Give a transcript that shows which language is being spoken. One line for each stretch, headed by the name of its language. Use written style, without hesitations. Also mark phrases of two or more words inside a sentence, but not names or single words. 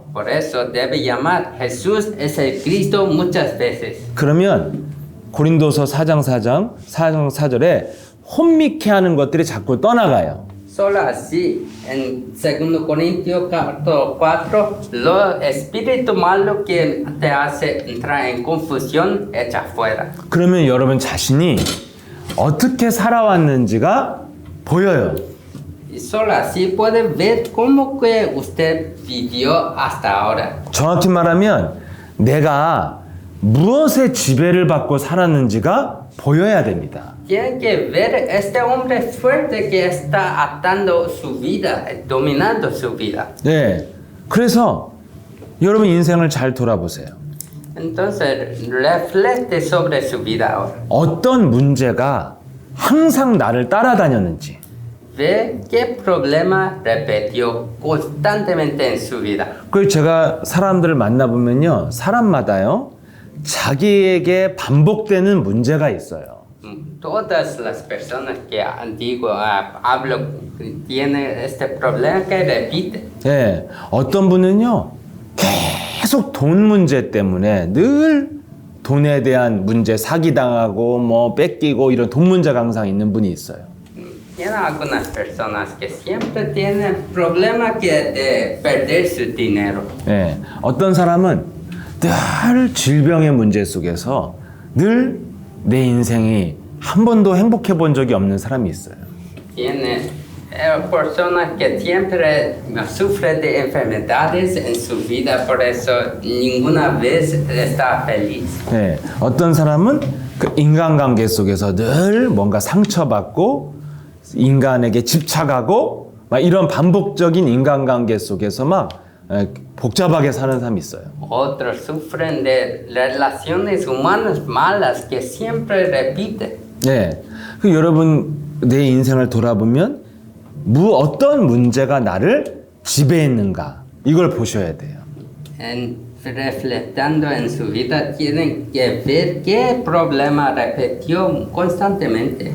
Spanish: Por eso debe llamar Jesús es el Cristo muchas veces.
Korean: 그러면 고린도서 4장 4절에 혼미케 하는 것들이 자꾸 떠나가요.
Spanish: Solo así, en 2 Corintios 4, lo espíritu malo que te hace entrar en confusión, echa fuera.
Korean: 그러면 여러분 자신이 어떻게 살아왔는지가 보여요.
Spanish: Y solo así puede ver cómo que usted vivió hasta ahora.
Korean: 정확히 말하면 내가 무엇의 지배를 받고 살았는지가 보여야 됩니다.
Spanish: Tiene que ver este hombre fuerte que está atando su vida, dominando su vida.
Korean: 네. 그래서 여러분 인생을 잘 돌아보세요.
Spanish: Entonces, refleje sobre su vida ahora.
Korean: 어떤 문제가 항상 나를 따라다녔는지.
Spanish: Ve qué problema repitió constantemente en su vida.
Korean: 그리고 제가 사람들을 만나보면요. 사람마다요. 자기에게 반복되는 문제가 있어요.
Spanish: Todas las personas que digo, hablo, tienen este problema que repite.
Korean: 예, 어떤 분은요, 계속 돈 문제 때문에 늘 돈에 대한 문제, 사기당하고 뭐 뺏기고 이런 돈 문제가 항상 있는 분이 있어요.
Spanish: Tiene algunas personas que siempre tienen problema que de perder su dinero.
Korean: 예, 어떤 사람은 늘 질병의 문제 속에서 늘 내 인생이 한 번도 행복해 본 적이 없는 사람이 있어요.
Spanish: Tiene personas que siempre sufren de enfermedades en su vida, por eso ninguna vez está feliz.
Korean: 예, 어떤 사람은 그 인간관계 속에서 늘 뭔가 상처받고 인간에게 집착하고 막 이런 반복적인 인간관계 속에서 막 복잡하게 사는 사람이 있어요.
Spanish: Otros sufren de relaciones humanas malas que siempre repiten.
Korean: 네, 그 여러분 내 인생을 돌아보면 어떤 문제가 나를 지배했는가 이걸 보셔야 돼요.
Spanish: Reflexionando en su vida, tienen que ver qué problema repitió constantemente.